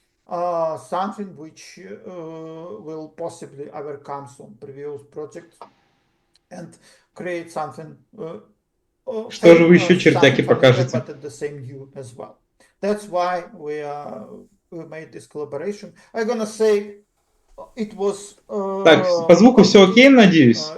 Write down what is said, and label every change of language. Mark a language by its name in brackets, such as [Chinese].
[English] Something which will possibly overcome some previous projects and create something. [Russian] Что же вы еще чертяки покажете? [English] But at the same new as well. That's why we made this collaboration. I'm gonna say it was. [Russian] Так, по звуку все окей, надеюсь.